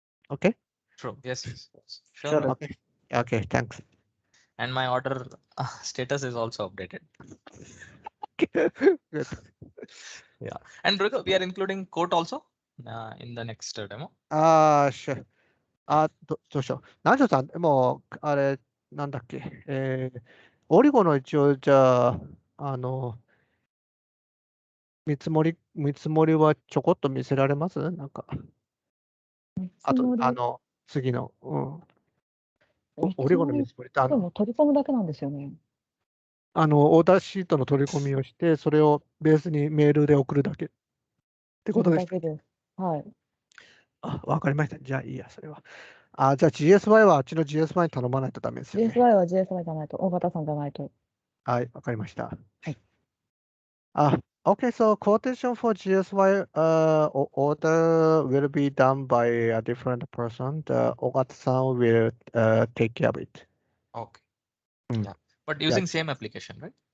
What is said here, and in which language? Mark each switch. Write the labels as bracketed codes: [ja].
[en] Okay. True. Yes. Sure. Sure. Okay. Okay. Thanks. And my order status is also updated. Good. Yeah. And Rico, we are including quote also in the next demo. Sure. [ja] どうしよう。南條さん、もう、あれ、なんだっけ。オリゴの一応、じゃあ、見積もりはちょこっと見せられます？なんか、あと、次の、オリゴの見積もりって、でも取り込むだけなんですよね。オーダーシートの取り込みをして、それをベースにメールで送るだけってことです。それだけです。はい。わかりました。じゃあいいや、それは。じゃあ GSY はあっちの GSY に頼まないとダメですよね。 GSY は GSY じゃないと、大型さんじゃないと。はい、わかりました。はい。 [en] Okay, so quotation for GSY order will be done by a different person. The Ogata-san will take care of it. Okay. Mm. Yeah. But using same application, right?